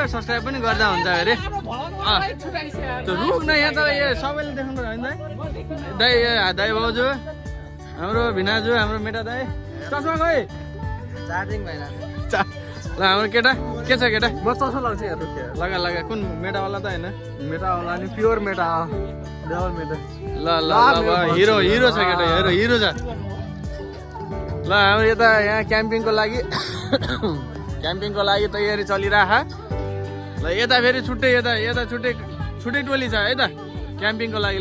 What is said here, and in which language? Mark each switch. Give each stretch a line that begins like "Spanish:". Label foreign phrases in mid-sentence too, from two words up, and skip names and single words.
Nepali: सब्सक्राइब पनि गर्दा हुन्छ अरे। त्यो रुख न यहाँ त यो सबैले देखाउनु होइन दाइ दाइ भाउजू हाम्रो भिनाजु हाम्रो मेटा दाइ चस्मा खोइ चार्जिङ भएन। ल हाम्रो केटा के छ केटा? म चस्मा लाउँछु यहाँ लगा लगा कुन मेटावाला त होइन मेटावाला नि
English: pure Meta double Meta.
Nepali: ल ल ल हिरो हिरो छ केटा हिरो छ। ल हाम्रो यता यहाँ क्याम्पिङको लागि तयारी चलिराख। ल यता फेरि छुट्टै यता छुट्टै टोली छ है त क्याम्पिङको लागि।